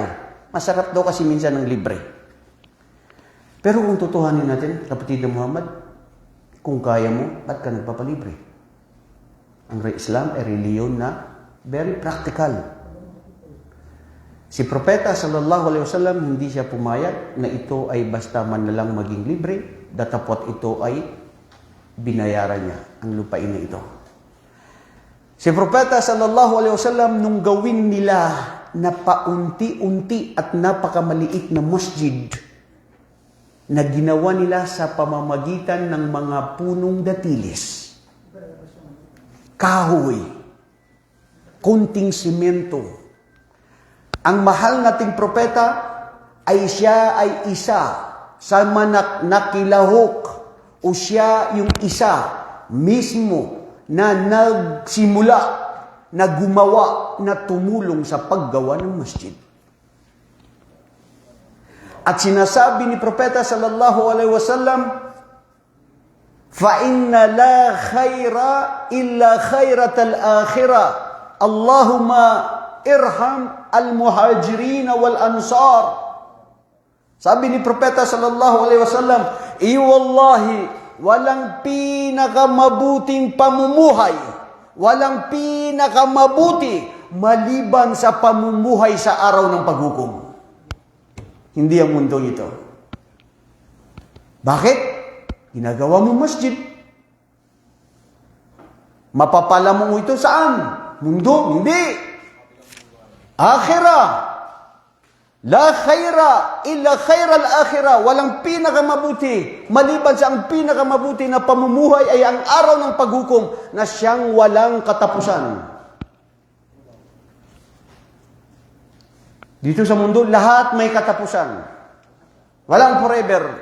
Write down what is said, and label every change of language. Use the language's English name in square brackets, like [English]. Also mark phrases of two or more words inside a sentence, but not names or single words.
[Filipino] Masarap daw kasi minsan ng libre. Pero kung tutuhanin natin, kapatid na Muhammad, kung kaya mo, ba't ka nagpapalibre? Ang Islam ay reliyon na [English] very practical. [Filipino] Si Propeta [Arabic] صلى الله عليه وسلم [Filipino] hindi siya pumayag na ito ay basta man na lang maging libre, datapot ito ay binayaran niya ang lupain na ito. Si Propeta [Arabic] صلى الله عليه وسلم [Filipino] nung gawin nila na paunti-unti at napakamaliit na masjid na ginawa nila sa pamamagitan ng mga punong datilis, kahoy, kunting simento. Ang mahal nating propeta ay siya ay isa sa nakilahok o siya yung isa mismo na nagsimula, na gumawa, na tumulong sa paggawa ng masjid. At sinasabi ni Propeta [Arabic] صلى الله عليه وسلم, فَإِنَّ لَا خَيْرَ إِلَّا خَيْرَةَ الْآخِرَةِ اللَّهُمَّ إِرْحَمْ الْمُهَاجِرِينَ وَالْأَنصَارِ. [Filipino] Sabi ni Propeta [Arabic] صلى الله عليه وسلم، والله, [Filipino] walang pinakamabuting pamumuhay, walang pinakamabuti maliban sa pamumuhay sa araw ng paghukom. Hindi ang mundo ito. Bakit? Ginagawa mo masjid. Mapapala mo ito saan? Mundo? Hindi. Akhirah. [Arabic] لا خير إلا خير الآخرة. [Filipino] Walang pinakamabuti. Maliban sa ang pinakamabuti na pamumuhay ay ang araw ng paghukom na siyang walang katapusan. Dito sa mundo, lahat may katapusan. Walang forever.